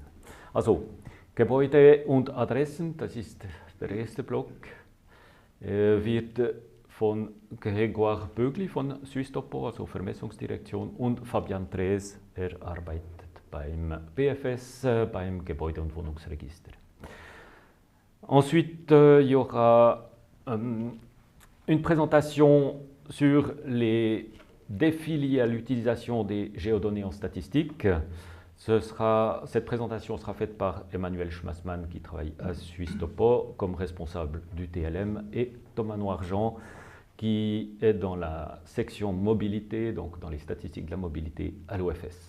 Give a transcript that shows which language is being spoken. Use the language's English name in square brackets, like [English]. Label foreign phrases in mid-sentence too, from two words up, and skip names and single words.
[German] Also Gebäude und Adressen, das ist der erste Block, wird von Grégoire Bögli von Suisse-Topo, also Vermessungsdirektion, und Fabian Trees, er arbeitet beim BFS, beim Gebäude- und Wohnungsregister. [French] Ensuite, il y aura une présentation sur les défis liés à l'utilisation des géodonnées en statistique. Cette présentation sera faite par Emmanuel Schmassmann qui travaille à Suisse-Topo comme responsable du TLM et Thomas Noirjean qui est dans la section mobilité, donc dans les statistiques de la mobilité à l'OFS.